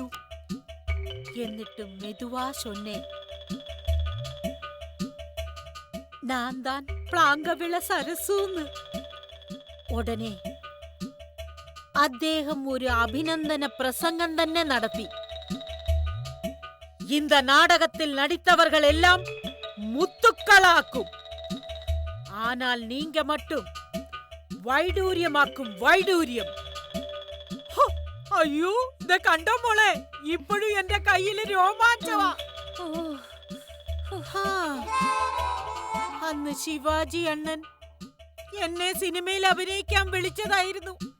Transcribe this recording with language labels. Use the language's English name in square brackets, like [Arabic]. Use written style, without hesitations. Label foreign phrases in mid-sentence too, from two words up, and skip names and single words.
[Malayalam] എന്നിട്ട് [Tamil] மெதுவா சொன்னே, [Malayalam] ഞാൻ താൻ പ്ലാങ്കവിള സരസൂന്ന്. ഉടനെ അദ്ദേഹം ഒരു അഭിനന്ദന പ്രസംഗം തന്നെ നടത്തി. [Tamil] இந்த நாடகத்தில் நடித்தவர்கள் எல்லாம் முத்துக்களாக்கும், ஆனால் நீங்க மட்டும் വൈഡൂര്യമാക്കും. [Malayalam] വൈഡൂര്യം. അയ്യോ, ഇത് കണ്ടോ മോളെ? ഇപ്പോഴും എന്റെ കയ്യില് രോമാഞ്ചമാ. അന്ന് ശിവാജി അണ്ണൻ എന്നെ സിനിമയിൽ അഭിനയിക്കാൻ വിളിച്ചതായിരുന്നു.